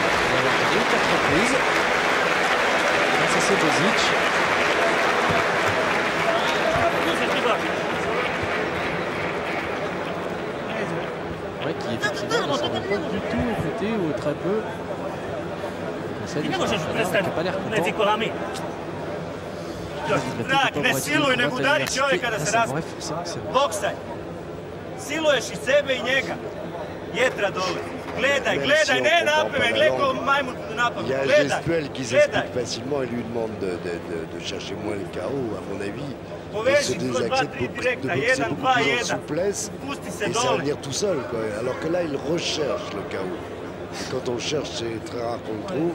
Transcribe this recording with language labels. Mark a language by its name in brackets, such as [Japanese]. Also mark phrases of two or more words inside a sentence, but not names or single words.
[French] On va avoir 4 reprises. Ça c'est Bozic. Ouais, qui effectivement ne semble pas du tout écouté ou très peu. Qui n'a pas l'air content. [Croatian] Zrak, ne siluj, nego udari čovjeka da se razbije. Boksaj. Siluješ i sebe i njega. Jetra dole. Gledaj, gledaj, ne napave, gledaj ko majmun napave. [French] Il y a un gestuel qui s'explique facilement et lui demande de chercher moins le KO, à mon avis. Il se désaccepte de boxer beaucoup plus en souplesse et ça va venir tout seul, quoi. Alors que là, il recherche le KO. Et quand on cherche, c'est très rare qu'on le trouve.